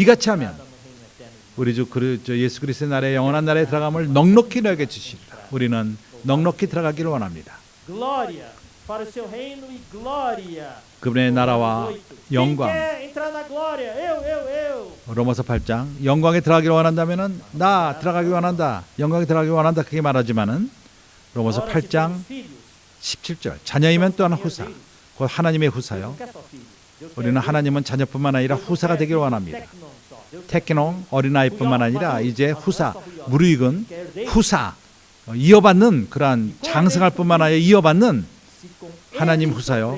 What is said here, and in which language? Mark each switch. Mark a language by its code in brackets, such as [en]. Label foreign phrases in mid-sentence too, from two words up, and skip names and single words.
[ko] 이같이 하면 [pt] no reino eterno de Deus. [ko] 우리 주 예수 그리스도의 나라의 영원한 나라에 들어감을 넉넉히 너에게 주시리라. 우리는 넉넉히 들어가기를 원합니다. [pt] Glória para o seu reino e glória. [ko] 그분의 나라와 영광. [pt] Quem quer entrar na glória? Eu. [ko] 로마서 8장 영광에 들어가기를 원한다면은 나 들어가기 원한다. 영광에 들어가기 원한다. 그렇게 말하지만은 로마서 8장 17절 자녀이면 또한 후사. 곧 하나님의 후사요. 우리는 하나님은 자녀뿐만 아니라 후사가 되기를 원합니다. 테키논 어린아이뿐만 아니라 이제 후사, 무르익은 후사, 이어받는 그러한 장성할 뿐만 아니라 이어받는 하나님 후사요.